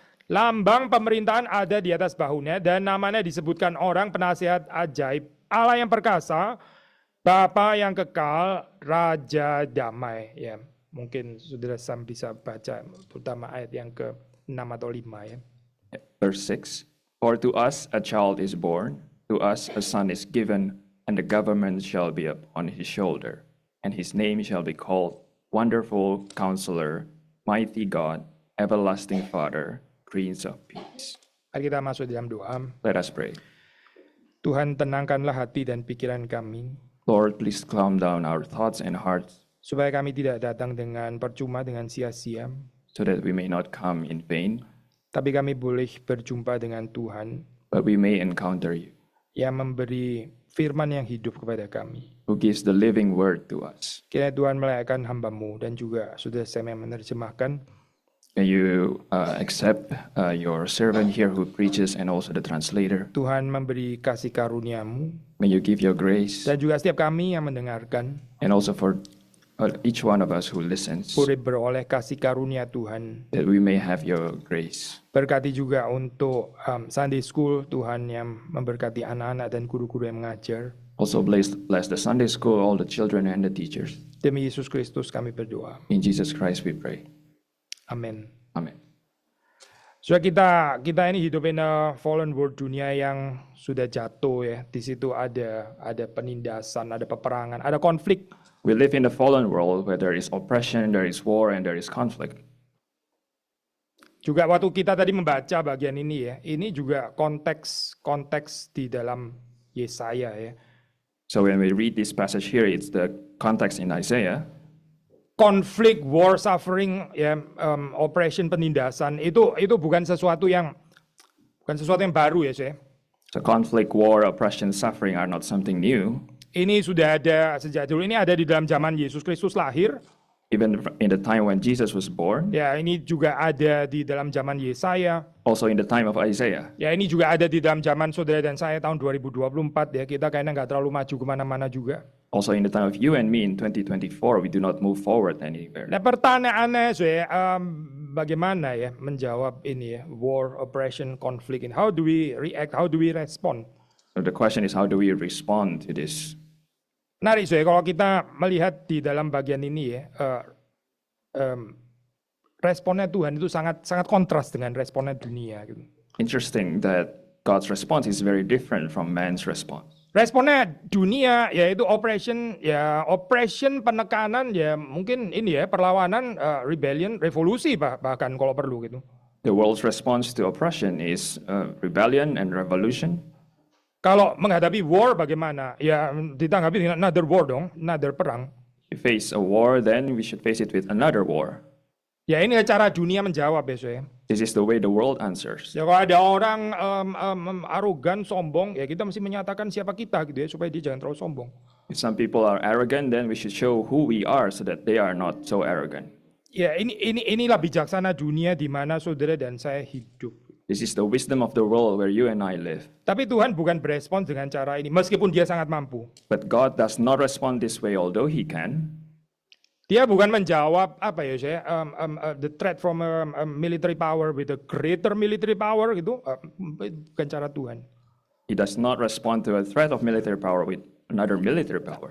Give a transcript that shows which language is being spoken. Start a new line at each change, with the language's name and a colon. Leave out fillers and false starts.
Indonesian: Lambang pemerintahan ada di atas bahunya dan namanya disebutkan orang penasihat ajaib. Allah yang perkasa, Bapa yang kekal, Raja damai. Ya, mungkin saudara Sam bisa baca terutama ayat yang ke-6 atau 5 ya.
English: Verse 6. For to us a child is born, to us a son is given, and the government shall be upon his shoulder, and his name shall be called Wonderful Counselor, Mighty God, Everlasting Father, Prince of Peace.
Indonesian: Mari kita masuk dalam doa.
English: Let us pray.
Indonesian: Tuhan, tenangkanlah hati dan pikiran kami,
English: Lord, please calm down our thoughts and hearts,
Indonesian: supaya kami tidak datang dengan percuma, dengan sia-sia,
English: so that we may not come in vain,
Indonesian: tapi kami boleh berjumpa dengan Tuhan
English: but we may encounter you,
Indonesian: yang memberi firman yang hidup kepada kami.
English: who gives the living word to us.
Indonesian: Kiranya Tuhan melayakan hamba-Mu dan juga saudara Sam yang menerjemahkan.
English: May you accept your servant here who preaches and also the translator.
Indonesian: Tuhan memberi kasih karunia-Mu
English: May you give your grace,
Indonesian: dan juga setiap kami yang mendengarkan
English: and also for each one of us who listens,
Indonesian: boleh beroleh kasih karunia Tuhan.
English: that we may have your grace.
Indonesian: Berkati juga untuk Sunday School, Tuhan yang memberkati anak-anak dan guru-guru yang mengajar.
English: Also bless the Sunday school, all the children and the teachers.
Indonesian: Demi Yesus Kristus kami berdoa.
English: In Jesus Christ we pray.
Indonesian: Amin.
English: Amen.
Indonesian: So kita ini hidup
English: in a fallen world,
Indonesian: dunia yang sudah jatuh ya. Di situ ada penindasan, ada peperangan, ada konflik.
English: We live in a fallen world where there is oppression, there is war, and there is conflict.
Indonesian: Juga waktu kita tadi membaca bagian ini ya, ini juga konteks di dalam Yesaya ya.
English: So when we read this passage here, it's the context in Isaiah.
Indonesian: Konflik, war, suffering, ya, oppression, penindasan itu bukan sesuatu yang baru ya saya.
English: So conflict, war, oppression, suffering are not something new.
Indonesian: Ini sudah ada sejak dulu. Ini ada di dalam zaman Yesus Kristus lahir.
English: Even in the time when Jesus was born,
Indonesian: Ya, ini juga ada di dalam zaman Yesaya.
English: also in the time of Isaiah.
Indonesian: Ya, ini juga ada di dalam zaman saudara dan saya tahun 2024 ya. Kita kayaknya nggak terlalu maju kemana-mana juga.
English: Also in the time of you and me in 2024, we do not move forward anywhere.
Indonesian: Nah, pertanyaannya saya, bagaimana ya menjawab ini ya, war, oppression, konflik ini?
English: How do we react? How do we respond? So the question is, how do we respond to this?
Indonesian: Menarik saya kalau kita melihat di dalam bagian ini ya, responnya Tuhan itu sangat kontras dengan responnya dunia gitu.
English: Interesting that God's response is very different from man's response.
Indonesian: Responnya dunia yaitu oppression, penekanan ya, mungkin ini ya, perlawanan, rebellion, revolusi bahkan kalau perlu gitu.
English: The world's response to oppression is rebellion and revolution.
Indonesian: Kalau menghadapi war bagaimana? Ya ditanggapi dengan
English: another war
Indonesian: dong, another perang.
English: If we face a war, then we should face it with another war.
Indonesian: Ya ini cara dunia menjawab ya saya.
English: This is the way the world answers.
Indonesian: Ya kalau ada orang arogan, sombong, ya kita mesti menyatakan siapa kita gitu ya, supaya dia jangan terlalu sombong.
English: If some people are arrogant, then we should show who we are so that they are not so arrogant.
Indonesian: Ya inilah bijaksana dunia di mana saudara dan saya hidup.
English: This is the wisdom of the world where you and I live.
Indonesian: Tapi Tuhan bukan berespon dengan cara ini, meskipun dia sangat mampu.
English: But God does not respond this way, although He can.
Indonesian: Dia bukan menjawab apa ya saya,
English: the threat from a military power with a greater military power
Indonesian: gitu, bukan cara Tuhan.
English: He does not respond to a threat of military power with another military power.